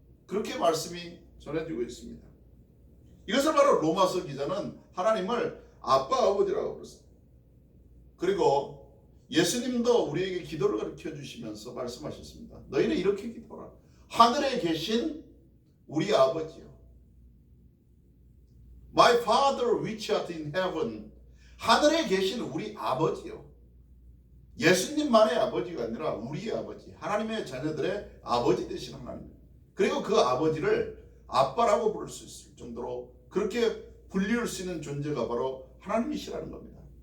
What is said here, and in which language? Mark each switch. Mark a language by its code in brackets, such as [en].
[ko] 그렇게 말씀이 전해지고 있습니다. 이것을 바로 로마서 기자는 하나님을 아빠 아버지라고 부르습니다. 그리고 예수님도 우리에게 기도를 가르쳐 주시면서 말씀하셨습니다. 너희는 이렇게 기도하라. 하늘에 계신 우리 아버지요. [en] My Father which art in heaven. [ko] 하늘에 계신 우리 아버지요. 예수님만의 아버지가 아니라 우리의 아버지, 하나님의 자녀들의 아버지 되신 하나님. 그리고 그 아버지를 아빠라고 부를 수 있을 정도로 그렇게 불리울 수 있는 존재가 바로 하나님이시라는 겁니다.